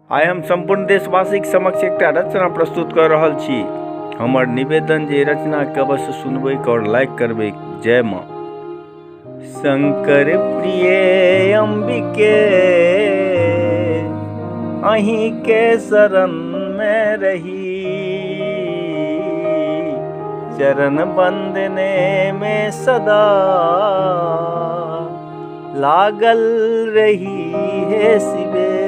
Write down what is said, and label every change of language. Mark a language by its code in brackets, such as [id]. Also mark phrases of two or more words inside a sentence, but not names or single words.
[mai] आइ हम संपूर्ण देशवासी के समक्ष एक रचना प्रस्तुत कर रहल छी। हमर निवेदन जे रचना के अवश्य सुनबे और लाइक करबे। जय माँ। शंकर प्रिय अंबिके अहीं के शरण में रही, चरण बंदने में सदा लागल रही है शिवे।